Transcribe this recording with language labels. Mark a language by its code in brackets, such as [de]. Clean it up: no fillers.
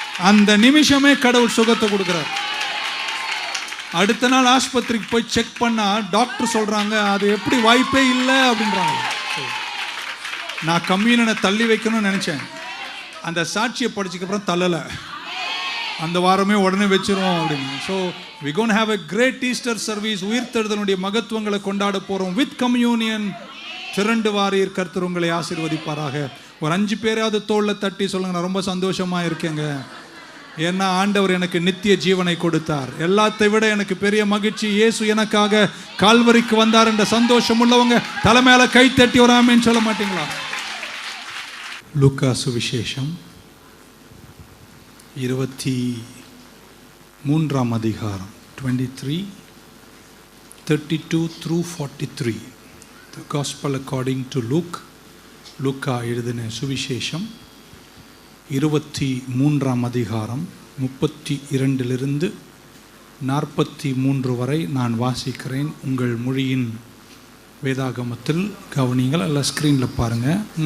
[ta] அந்த நிமிஷமே கடவுள் சுகத்தை கொடுக்குறார். அடுத்த நாள் ஆஸ்பத்திரிக்கு போய் செக் பண்ணா டாக்டர் சொல்றாங்க, அது எப்படி வாய்ப்பே இல்லை அப்படின்றாங்க. நான் கம்யூனியனை தள்ளி வைக்கணும்னு நினைச்சேன். அந்த சாட்சியை படிச்சதுக்கப்புறம் தள்ளலை, அந்த வாரமே உடனே வச்சிரும் அப்படின்னு. [en] So we going to have a great Easter service. [ta] உயிர்த்தெழுதலுடைய மகத்துவங்களை கொண்டாட போறோம் [en] With communion. [ta] திரண்டு வாரீர், கர்த்தர் உங்களை ஆசீர்வதிப்பாராக. ஒரு 5 பேராவது தோளில் தட்டி சொல்லுங்க, நான் ரொம்ப சந்தோஷமா இருக்கேங்க, ஏன்னா ஆண்டவர் எனக்கு நித்திய ஜீவனை கொடுத்தார். எல்லாத்தை விட எனக்கு பெரிய மகிழ்ச்சி, இயேசு எனக்காக கால்வரிக்கு வந்தார் என்ற சந்தோஷம் உள்ளவங்க தலைமையில கை தட்டி ஒரு ஆமென் சொல்ல மாட்டீங்களா? லூக்கா சுவிசேஷம் 23ஆம் அதிகாரம் 23:32 through 43. [en] The Gospel according to Luke. [ta] லூக்கா எழுதின சுவிசேஷம் 23ஆம் அதிகாரம் 32 43 வரை நான் வாசிக்கிறேன். உங்கள் மொழியின் வேதாகமத்தில் கவனிங்கள், அல்ல ஸ்க்ரீனில் பாருங்கள்.